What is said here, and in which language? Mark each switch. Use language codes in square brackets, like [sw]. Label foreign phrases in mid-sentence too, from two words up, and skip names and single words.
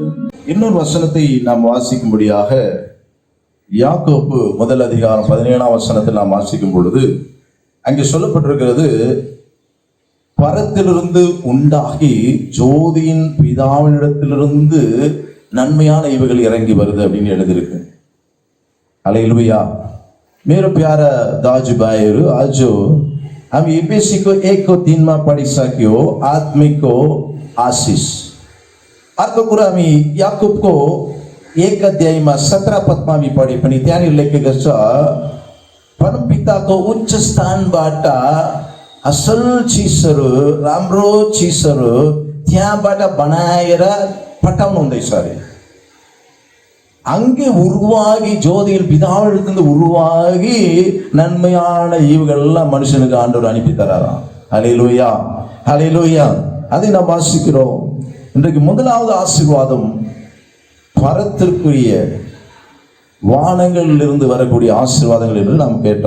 [ta] இன்னொரு வசனத்தை நாம் வாசிக்கும்படியாக யாக்கோப்பு முதல் அதிகாரம் 17ஆம் வசனத்தில் நாம் வாசிக்கும் பொழுது அங்கே சொல்லப்பட்டிருக்கிறது, பரத்திலிருந்து உண்டாகி ஜோதியின் பிதாவினிடத்திலிருந்து நன்மையான இவைகள் இறங்கி வருது அப்படின்னு எழுதியிருக்கு. [ne] हालेलुया। मेरो प्यारा दाजुभाइहरू, आज हामी एफएसीको 1को 3 मा पढिसक्यो आत्मिकको आशिष। अर्को कुरा हामी याकुबको 1 अध्यायमा 17 पदमा हामी पढे पनि त्यहाँनिर लेखेको छ, परमपिताको उच्च स्थानबाट असल चिजहरू, राम्रो चिजहरू त्यहाँबाट बनाएर पठाउनु हुँदैछ अरे। [ta] அங்கே உருவாகி ஜோதியில் பிதாவிலிருந்து உருவாகி நன்மையான ஈவுகள் எல்லாம் மனுஷனுக்கு ஆண்டவர் அனுப்பி தராராம். ஹல்லேலூயா, ஹல்லேலூயா. அதை நாம் வாசிக்கிறோம். இன்றைக்கு முதலாவது ஆசீர்வாதம் பரத்திற்குரிய வானங்களில் இருந்து வரக்கூடிய ஆசீர்வாதங்கள் என்று நாம் கேட்டோம்.